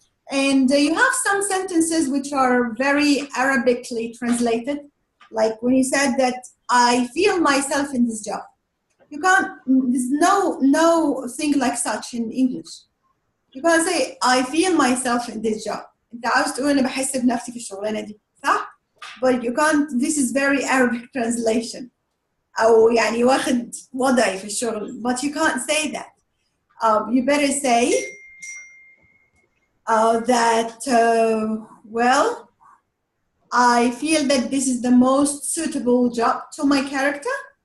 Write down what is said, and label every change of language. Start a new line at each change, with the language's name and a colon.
English: And you have some sentences which are very Arabically translated, like when you said that I feel myself in this job. You can't, there's no thing like such in English. You can't say I feel myself in this job.
Arabic: انت عاوز تقول انا بحس بنفسي في الشغلانه دي، صح؟
English: But you can't, this is very Arabic translation.
Arabic: أو يعني واخد وضعي في الشغل,
English: but you can't say that. You better say that, well, I feel that this is the most suitable job to my character.